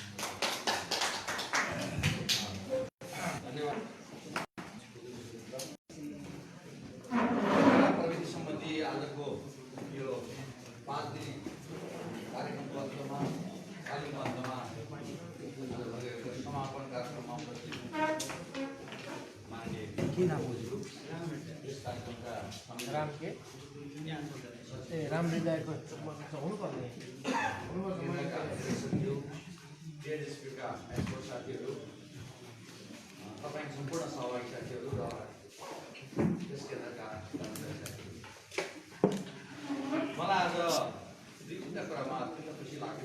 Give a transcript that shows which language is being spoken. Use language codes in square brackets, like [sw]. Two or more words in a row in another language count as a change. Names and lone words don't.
[ne] प्रविधि सम्बन्धी आजको यो 5 दिने कार्यक्रमको अन्तमा तालिमको अन्तमा समापन कार्यक्रममा उपस्थित माननीय यस कार्यक्रमका राम के ए राम हृदयको हुनुपर्ने डिएनएसपीका एक्सपर्ट साथीहरू, तपाईँ सम्पूर्ण सहभागी साथीहरू र त्यस केन्द्रका कर्मचारी साथीहरू, मलाई आज दुई तिनवटा कुरामा अत्यन्त खुसी लाग्यो।